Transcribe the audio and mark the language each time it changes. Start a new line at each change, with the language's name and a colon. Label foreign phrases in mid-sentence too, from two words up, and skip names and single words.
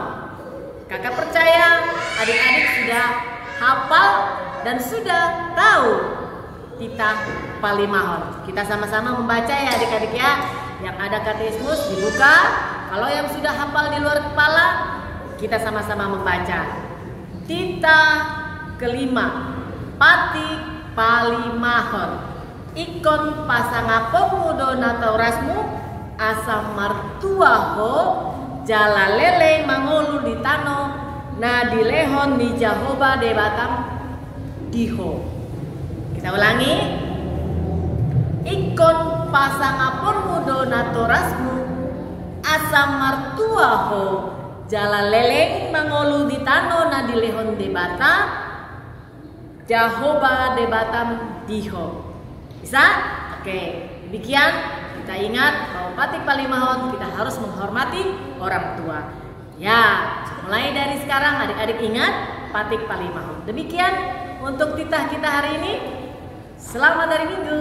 Indonesian: Kakak percaya adik-adik sudah hafal dan sudah tahu
Batak Toba: Tita Palimahon.
Indonesian: Kita sama-sama membaca ya adik-adik ya. Yang ada katekismus dibuka. Kalau yang sudah hafal di luar kepala, kita sama-sama membaca. Tita kelima,
Batak Toba: Patik Palimahon. Ikon pasangapong mudo nataurasmu asam martuaho jalalele mangolu di tano na dilehon ni Jahoba de Batam diho.
Indonesian: Kita ulangi.
Batak Toba: Ikon pasangapon mudo natorasmu asam martuaho jalaleleng mangolu di tano na dilehon de Bata Jahoba de Batam diho.
Indonesian: Bisa? Oke, demikian kita ingat bahwa
Batak Toba: Patik Palimahon
Indonesian: kita harus menghormati orang tua. Ya, mulai dari sekarang adik-adik ingat
Batak Toba: Patik Palimahon.
Indonesian: Demikian untuk titah kita hari ini. Selamat hari Minggu.